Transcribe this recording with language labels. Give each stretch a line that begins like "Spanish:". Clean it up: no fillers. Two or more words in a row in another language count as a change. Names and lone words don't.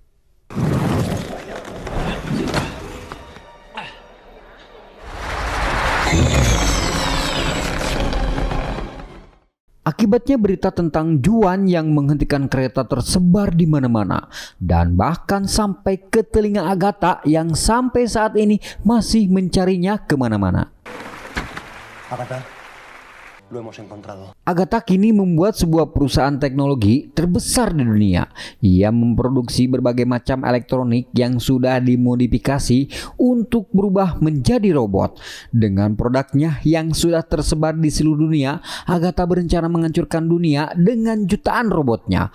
Indonesian: Akibatnya berita tentang Juan yang menghentikan kereta tersebar di mana-mana dan bahkan sampai ke telinga Agatha yang sampai saat ini masih mencarinya kemana-mana.
Spanish: Agatha, lo hemos encontrado.
Indonesian: Agatha kini membuat sebuah perusahaan teknologi terbesar di dunia. Ia memproduksi berbagai macam elektronik yang sudah dimodifikasi untuk berubah menjadi robot. Dengan produknya yang sudah tersebar di seluruh dunia, Agatha berencana menghancurkan dunia dengan jutaan robotnya.